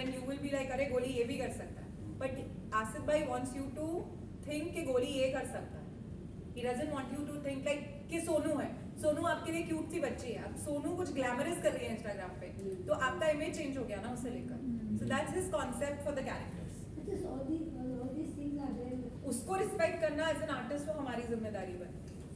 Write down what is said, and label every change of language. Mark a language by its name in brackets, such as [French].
[English] then you will be like [Hindi] अरे गोली ये भी कर सकता है. [English] but Asif भाई wants you to think [Hindi] कि गोली ये कर सकता है. [English] he doesn't want you to think like [Hindi] कि सोनू है, सोनू आपके लिए क्यूट सी बच्ची है, अब सोनू कुछ ग्लैमरस कर रही है इंस्टाग्राम पे, तो आपका इमेज चेंज हो गया ना उसे लेकर. [English] So that's his concept for the characters. Because all these things are there. [Hindi] उसको रिस्पेक्ट करना [English] as an artist [Hindi] वो हमारी जिम्मेदारी बनती है.